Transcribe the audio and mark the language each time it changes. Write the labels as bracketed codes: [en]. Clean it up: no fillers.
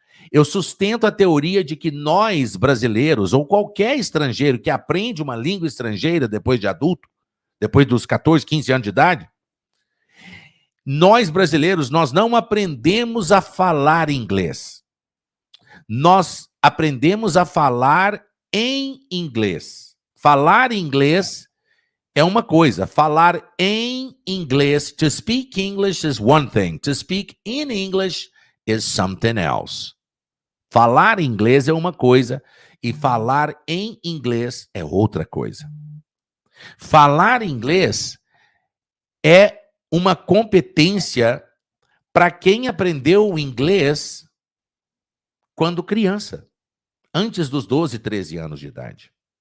[pt] Eu sustento a teoria de que nós, brasileiros, ou qualquer estrangeiro que aprende uma língua estrangeira depois de adulto, depois dos 14, 15 anos de idade, nós, brasileiros, nós não aprendemos a falar inglês. Nós aprendemos a falar em inglês. Falar inglês é uma coisa. Falar em inglês, [en] to speak English is one thing. To speak in English is something else. [pt] Falar inglês é uma coisa e falar em inglês é outra coisa. Falar inglês é uma competência para quem aprendeu o inglês quando criança, antes dos 12, 13 anos de idade.